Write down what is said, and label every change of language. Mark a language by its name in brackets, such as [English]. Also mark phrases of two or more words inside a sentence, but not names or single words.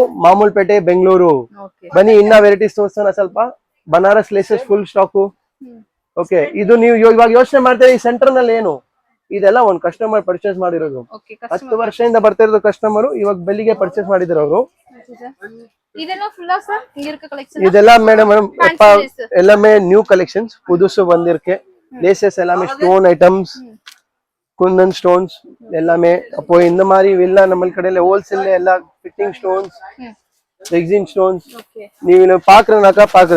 [Kannada] ಮಾಮೂಲ್ಪೇಟೆ, ಬೆಂಗಳೂರು. ಬನ್ನಿ, ಇನ್ನ ವೆರೈಟೀಸ್ ತೋರಿಸೋಣ ಸ್ವಲ್ಪ. [English] Banaras laces full stock. [Kannada] ಓಕೆ, ಇದು ನೀವು ಇವಾಗ ಯೋಚನೆ ಮಾಡ್ತೀರಿ ಈ ಸೆಂಟರ್ ನಲ್ಲಿ ಏನು, ಇದೆಲ್ಲ ಒಂದ್ [English] customer purchase [Kannada] ಮಾಡಿರೋದು. 10 ವರ್ಷದಿಂದ ಬರ್ತಾ ಇರೋದು ಕಸ್ಟಮರ್, ಇವಾಗ ಬೆಳಿಗ್ಗೆ ಪರ್ಚೇಸ್ ಮಾಡಿದ್ರು ಅವರು. ಇದೆಲ್ಲ ಮೇಡಮ್ [Tamil] எல்லாமே [English] new collections, [Tamil] புதுசு வந்திருக்கு. லேசஸ் எல்லாமே [English] stone items, Kundan stones [Tamil] எல்லாமே. அப்போ இந்த மாதிரி எல்லாம் நம்ம கடையில ஹோல்சேல்ல எல்லா [English] fitting stones, rexine stones [Tamil] நீங்க பாக்குறதுனாக்கா பாக்குறது.